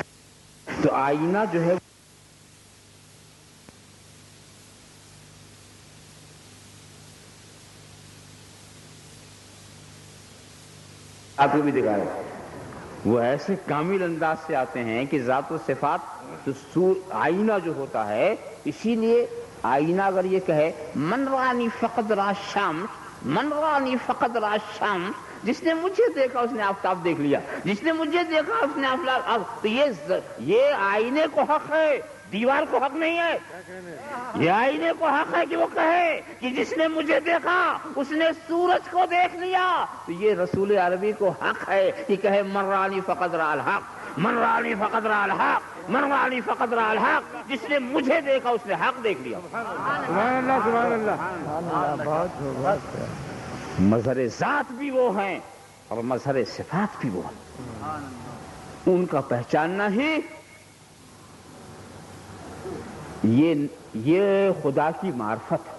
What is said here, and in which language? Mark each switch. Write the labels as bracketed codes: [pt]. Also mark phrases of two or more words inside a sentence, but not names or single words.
[ur] تو آئینہ جو ہے آپ کو بھی دکھائے، وہ ایسے کامل انداز سے آتے ہیں کہ ذات و صفات تو آئینہ جو ہوتا ہے، اسی لیے آئینہ اگر یہ کہے [ar] من رانی فقط را شمس، من رانی فقط را شمس، [ur] جس نے مجھے دیکھا اس نے آفتاب دیکھ لیا، جس نے مجھے دیکھا اس نے آفتاب، تو یہ آئینے کو حق ہے دیوار کو حق نہیں ہے؟ یہ آئینے کو حق ہے کہ وہ کہے کہ جس نے مجھے دیکھا اس نے سورج کو دیکھ لیا؟ تو یہ رسول عربی کو حق ہے کہ کہے [ar] من رانی فقد رأى الحق، من رانی فقد رأى الحق، من رانی فقد رأى الحق، [ur] جس نے مجھے دیکھا اس نے حق دیکھ لیا۔ سبحان اللہ سبحان اللہ، بہت مظہر ذات بھی وہ ہیں اور مظہر صفات بھی وہ ہیں، ان کا پہچاننا ہی یہ خدا کی معرفت ہے۔